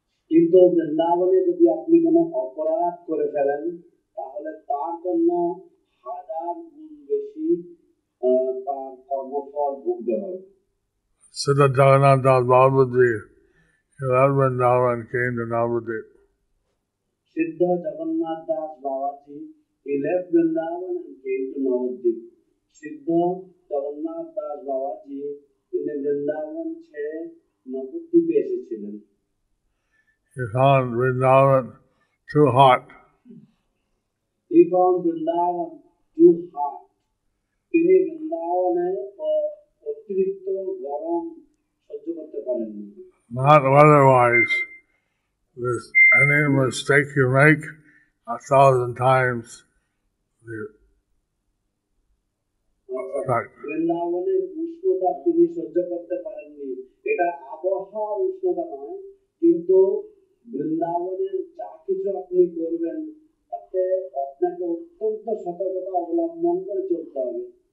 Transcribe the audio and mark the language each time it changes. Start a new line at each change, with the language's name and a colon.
Bangla: কিন্তু বৃন্দাবনে যদি আপনি কোনো অপরাধ করে ফেলেন তাহলে তার জন্য 1,000 গুণ বেশি তার কর্মফল ভুগতে হবে।
English: Siddha Jagannath Das Babaji, he left Vrindavan and came to Navadvip. Siddha Jagannath Das Babaji, he left Vrindavan and came to Navadvip.
Bangla: Siddha Jagannath Das Babaji, তিনি বৃন্দাবন ছেড়ে নবদ্বীপে এসেছিলেন।
English: He found Vrindavan too hot. He found Vrindavan too hot.
Bangla: তিনি বৃন্দাবনে অতিরিক্ত গরম সহ্য করতে পারেননি।
English: Not otherwise. With any mistake you make, 1,000 times the effect.
Bangla: বৃন্দাবনের উষ্ণতা তিনি সহ্য করতে পারেননি। এটা আবহাওয়ার উষ্ণতা নয়, কিন্তু বৃন্দাবনের যা কিছু আপনি করবেন তাতে আপনাকে অত্যন্ত সতর্কতা অবলম্বন করে চলতে হবে।